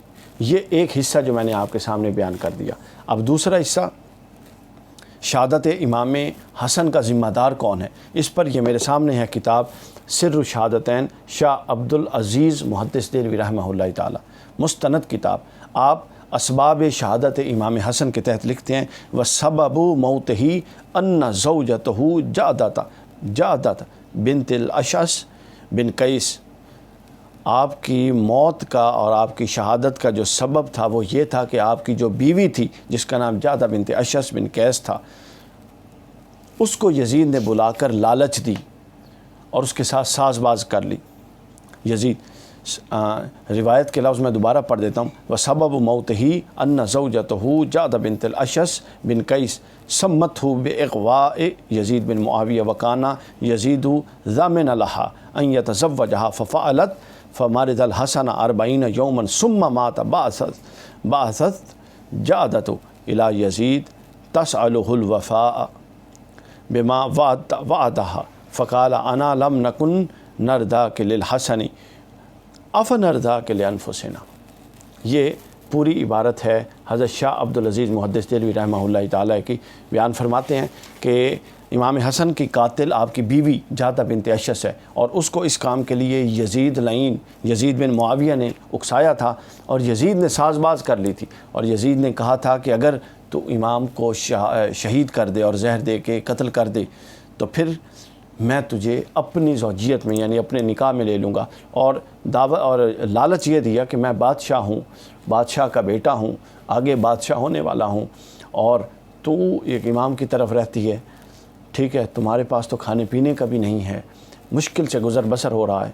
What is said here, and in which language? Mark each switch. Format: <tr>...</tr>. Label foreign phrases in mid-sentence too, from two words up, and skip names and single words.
<ur>یہ ایک حصہ جو میں نے آپ کے سامنے بیان کر دیا۔ اب دوسرا حصہ، شہادت امام حسن کا ذمہ دار کون ہے، اس پر یہ میرے سامنے ہے کتاب سر شہادتین شاہ عبدالعزیز محدث دہلوی</ur> <ar>رحمه الله تعالى,</ar> <ur>مستند کتاب. آپ اسباب شہادت امام حسن کے تحت لکھتے ہیں</ur> <ar>وسببُ موته أنّ زوجته جعدة بنت الأشعث بن قيس.</ar> <ur>آپ کی موت کا اور آپ کی شہادت کا جو سبب تھا وہ یہ تھا کہ آپ کی جو بیوی تھی جس کا نام جعدہ بنت اشعث بن قیس تھا، اس کو یزید نے بلا کر لالچ دی اور اس کے ساتھ ساز باز کر لی. یزید روایت کے لفظ میں دوبارہ پڑھ دیتا ہوں.</ur> <ar>وسبب موته أن زوجته جعدة بنت الأشعث بن قيس سمّته بإغواء يزيد بن معاوية وكان يزيد ضامنا لها أن يتزوجها ففعلت فمرض الحسن 40 يوما ثم مات فبعثت جعدة إلى يزيد تسأله الوفاء بما وعدها فقال انا لم نكن نرضاك للحسن افنرضاك لانفسنا۔</ar> <ur>یہ پوری عبارت ہے حضرت شاہ عبدالعزیز محدث دہلوی رحمہ اللہ تعالیٰ کی۔ بیان فرماتے ہیں کہ امام حسن کی قاتل آپ کی بیوی جادہ بنت اشس ہے، اور اس کو اس کام کے لیے یزید لعین یزید بن معاویہ نے اکسایا تھا، اور یزید نے ساز باز کر لی تھی، اور یزید نے کہا تھا کہ اگر تو امام کو شہید کر دے اور زہر دے کے قتل کر دے تو پھر میں تجھے اپنی زوجیت میں یعنی اپنے نکاح میں لے لوں گا، اور دعوت اور لالچ یہ دیا کہ میں بادشاہ ہوں، بادشاہ کا بیٹا ہوں، آگے بادشاہ ہونے والا ہوں، اور تو ایک امام کی طرف رہتی ہے، ٹھیک ہے، تمہارے پاس تو کھانے پینے کا بھی نہیں ہے، مشکل سے گزر بسر ہو رہا ہے۔</ur>